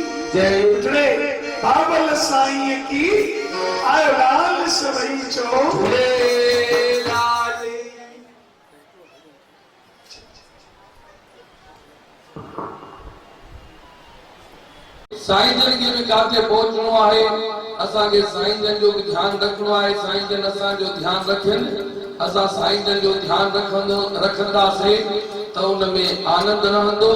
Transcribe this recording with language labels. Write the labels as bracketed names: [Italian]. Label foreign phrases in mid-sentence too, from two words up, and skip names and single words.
[Sindhi] जय उजड़े बाबल साईं की आयो लाल सवई चो झूलेलाल। साईं जन खे बि काथे पहुचणो आहे, असांखे साईं जन जो बि ध्यानु रखणो आहे। साईं जन असांजो ध्यानु रखनि, असां साईं जन जो ध्यानु रखंदासीं त उन में आनंद रहंदो।